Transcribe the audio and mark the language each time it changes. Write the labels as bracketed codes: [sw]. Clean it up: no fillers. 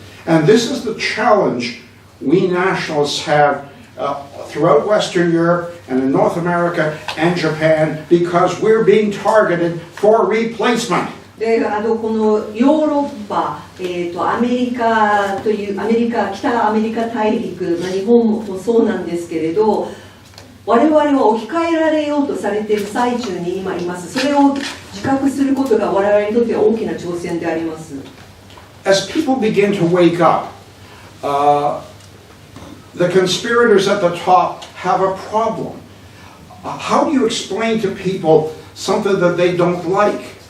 [en] And this is the challenge we nationalists have throughout Western Europe and in North America and Japan, because we're being targeted for replacement. [ja] でこのヨーロッパ、アメリカという北アメリカ大陸、日本もそうなんですけれど、我々は置き換えられようとされている最中に今います。それを自覚することが我々にとっては大きな挑戦であります。 [en] As people begin to wake up, the conspirators at the top have a problem. How do you explain to people something that they don't like?